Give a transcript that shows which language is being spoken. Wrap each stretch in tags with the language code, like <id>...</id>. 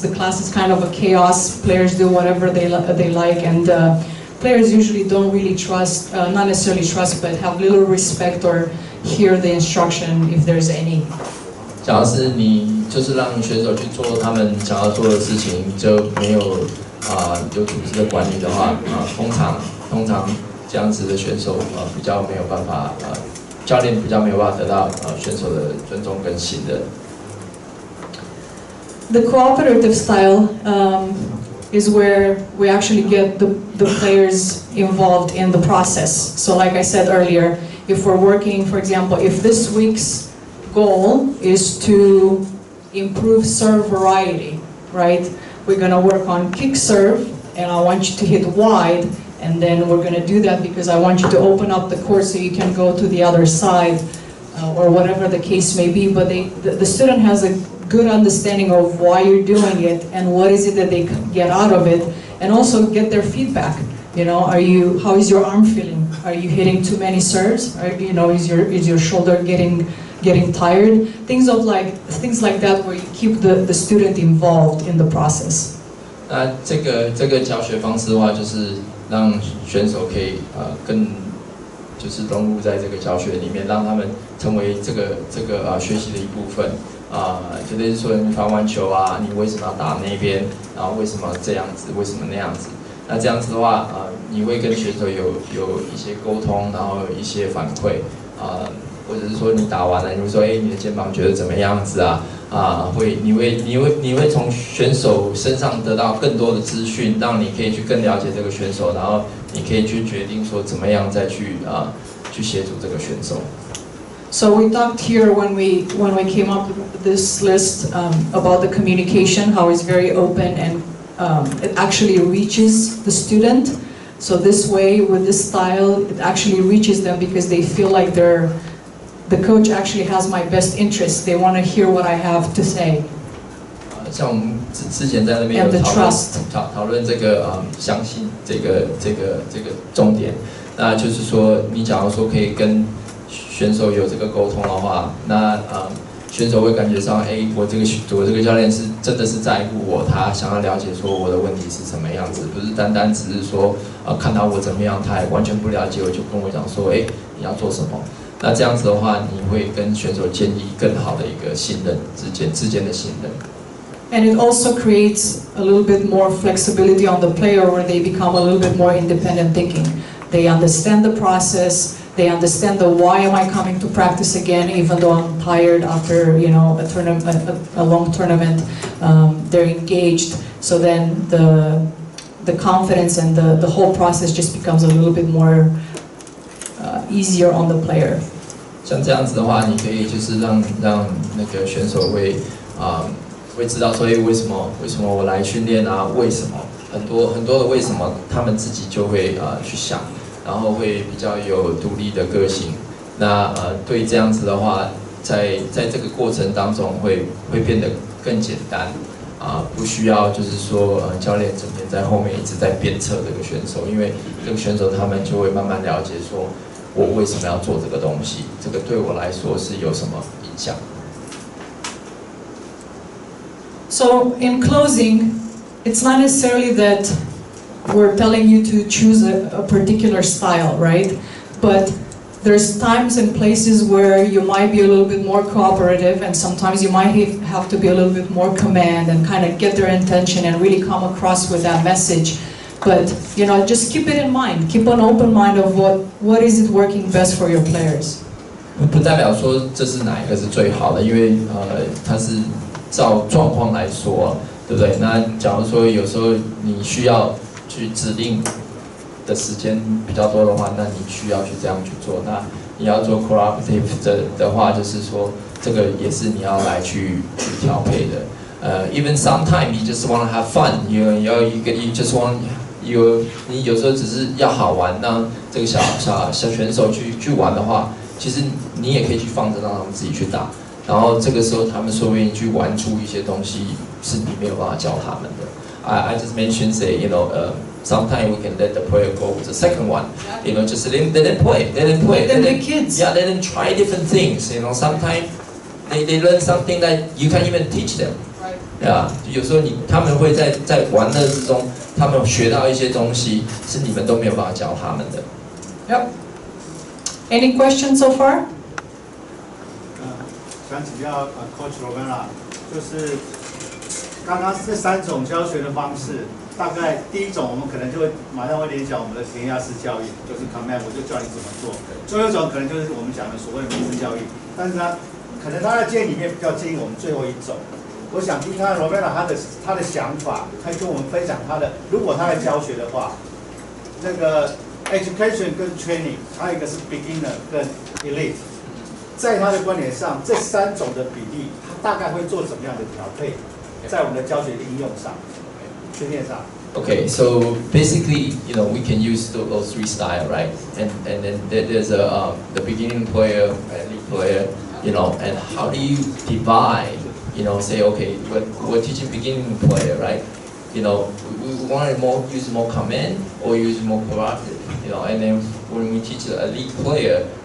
<en>The class is kind of a chaos. Players do whatever they like, and players usually don't really trust, not necessarily trust, but have little respect or hear the instruction if there's any.</en> <zh>假如是你就是让选手去做他们想要做的事情，就没有有组织的管理的话，通常这样子的选手比较没有办法教练比较没有办法得到选手的尊重跟信任。</zh> <en>The cooperative style is where we actually get the players involved in the process. So like I said earlier, if we're working, for example, if this week's goal is to improve serve variety, right? We're going to work on kick serve, and I want you to hit wide, and then we're going to do that because I want you to open up the court so you can go to the other side, or whatever the case may be. But the student has a good understanding of why you're doing it and what is it that they get out of it, and also get their feedback. How is your arm feeling? Are you hitting too many serves? Is your shoulder getting tired? Things like that, where you keep the student involved in the process.</en> <zh>那这个教学方式的话，就是让选手可以更就是融入在这个教学里面，让他们成为这个学习的一部分。就类似说你发完球啊，你为什么要打那边？然后为什么这样子？为什么那样子？那这样子的话，你会跟选手有一些沟通，然后有一些反馈，或者是说你打完了，你会说，你的肩膀觉得怎么样子啊？你会从选手身上得到更多的资讯，让你可以去更了解这个选手，然后你可以去决定说怎么样再去协助这个选手。</zh> <en>So we talked here when we came up with this list about the communication, how it's very open and it actually reaches the student. So this way, with this style, it actually reaches them because they feel like the coach actually has my best interest. They want to hear what I have to say.</en> <zh>像我们之前在那边有讨论这个相信这个重点，那就是说，你假如说可以跟选手有这个沟通的话，那选手会感觉上，我这个教练是真的是在乎我，他想要了解说我的问题是什么样子，不是单单只是说看到我怎么样，他也完全不了解我，就跟我讲说，你要做什么。那这样子的话，你会跟选手建立更好的一个信任之间的信任。</zh> <en>And it also creates a little bit more flexibility on the player, where they become a little bit more independent thinking. They understand the process. They understand the why am I coming to practice again, even though I'm tired after a long tournament. They're engaged. So then the confidence and the whole process just becomes a little bit more easier on the player.</en> <zh>像这样子的话，你可以就是让那个选手会知道说，为什么我来训练啊？为什么很多的为什么，他们自己就会去想，然后会比较有独立的个性。那对这样子的话，在这个过程当中会变得更简单不需要就是说教练整天在后面一直在鞭策这个选手，因为这个选手他们就会慢慢了解说，我为什么要做这个东西，这个对我来说是有什么影响。</zh> <en>So in closing, it's not necessarily that we're telling you to choose a particular style, right? But there's times and places where you might be a little bit more cooperative, and sometimes you might have to be a little bit more command and kind of get their attention and really come across with that message. But you know, just keep it in mind. Keep an open mind of what is it working best for your players.</en> <zh>不代表说这是哪一个是最好的，因为它是照状况来说，对不对？那假如说有时候你需要去指令的时间比较多的话，那你需要去这样去做。那你要做 cooperative 的话，就是说这个也是你要来去调配的。</zh> <en>Even sometimes you just want</en> <zh>to have fun, you just want你有时候只是要好玩，让这个小选手去玩的话，其实你也可以去放着让他们自己去打。然后这个时候他们说不定去玩出一些东西是你没有办法教他们的。</zh> <en>I just mentioned say sometimes we can let the player go with the second one. Just let them play. Let them kids. Yeah, let them try different things. Sometimes they learn something that you can't even teach them.</en> <zh>Yeah, 有时候他们会在玩乐之中，他们学到一些东西是你们都没有办法教他们的。</zh> <en>Yep. Any questions so far?</en> <zh>想请教Coach Romero， 就是刚刚这3种教学的方式，大概第一种我们可能就会马上会联想我们的填鸭式教育，就是 command， 我就教你怎么做。最后一种可能就是我们讲的所谓的明示教育，但是可能他的建议里面比较建议我们最后一种。我想听看 Romero 他的想法，他跟我们分享如果他的教学的话，那个 education 跟 training， 还有一个是 beginner 跟 elite。在他的观点上，这3种的比例，他大概会做怎么样的调配，在我们的教学应用上、训练上。</zh> <en>Okay, so basically, we can use those 3 styles, right? And then there's the beginning player, elite player, and how do you divide? Say okay, we're teaching beginning player, right? We want to use more command or use more cooperative, and then when we teach the elite player.</en>